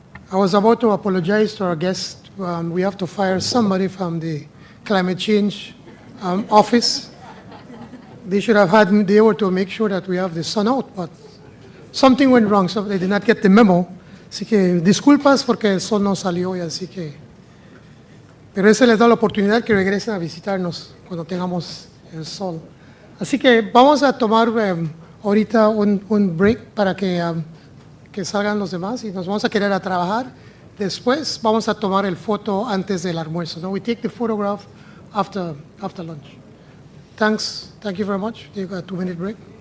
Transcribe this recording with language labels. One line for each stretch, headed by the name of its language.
English: I was about to apologize to our guests. We have to fire somebody from the climate change office. They should have had me there to make sure that we have the sun out, but something went wrong, so they did not get the memo.
Spanish: Así que disculpas porque el sol no salió hoy, así que... Pero eso les da la oportunidad que regresen a visitarnos cuando tengamos el sol. Así que vamos a tomar ahorita un break para que salgan los demás y nos vamos a quedar a trabajar. Después vamos a tomar el foto antes del almuerzo.
English: No? We take the photograph after lunch. Thanks. Thank you very much. Take a 2-minute break.